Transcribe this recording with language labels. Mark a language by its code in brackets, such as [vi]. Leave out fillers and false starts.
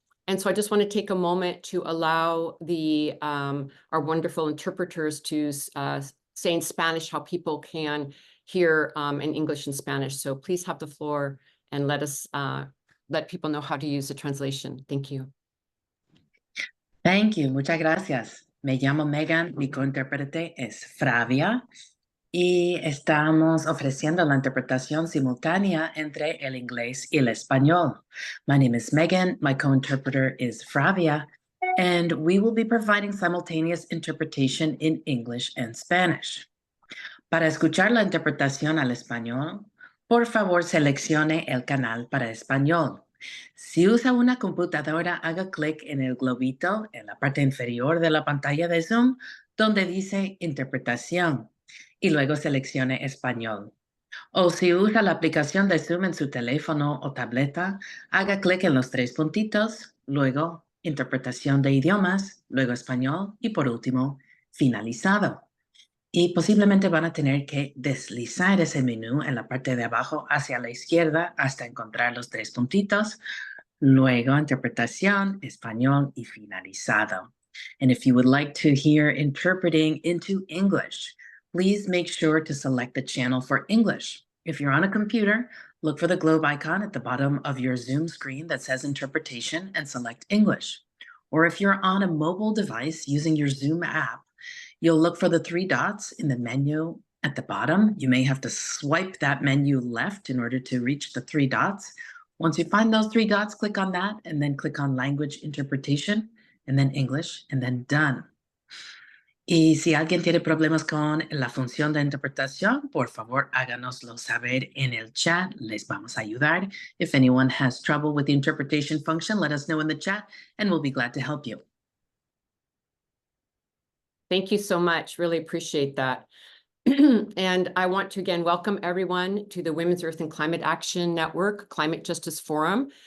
[en] And so I just want to take a moment to allow our wonderful interpreters to say in Spanish how people can hear in English and Spanish. So please have the floor and let people know how to use the translation. Thank you. Thank you. [es] Muchas gracias. Me llamo Megan, mi cointérprete es Flavia y estamos ofreciendo la interpretación simultánea entre el inglés y el español. [en] My name is Megan, my co-interpreter is Flavia, and we will be providing simultaneous interpretation in English and Spanish. [es] Para escuchar la interpretación al español, por favor seleccione el canal para español. Si usa una computadora, haga clic en el globito en la parte inferior de la pantalla de Zoom, donde dice Interpretación, y luego seleccione Español. O si usa la aplicación de Zoom en su teléfono o tableta, haga clic en los 3 puntitos, luego Interpretación de idiomas, luego Español y por último, Finalizado. Y posiblemente van a tener que deslizar ese menú en la parte de abajo hacia la izquierda hasta encontrar los 3 puntitos, luego interpretación, español y finalizado. [en] And if you would like to hear interpreting into English, please make sure to select the channel for English. If you're on a computer, look for the globe icon at the bottom of your Zoom screen that says interpretation and select English. Or if you're on a mobile device using your Zoom app, you'll look for the 3 dots in the menu at the bottom. You may have to swipe that menu left in order to reach the 3 dots. Once you find those 3 dots, click on that and then click on Language Interpretation and then English and then Done. [es] Y si alguien tiene problemas con la función de interpretación, por favor, háganoslo saber en el chat. Les vamos a ayudar. [en] If anyone has trouble with the interpretation function, let us know in the chat and we'll be glad to help you. Thank you so much. Really appreciate that. And I want to again welcome everyone to the Women's Earth and Climate Action Network Climate Justice Forum.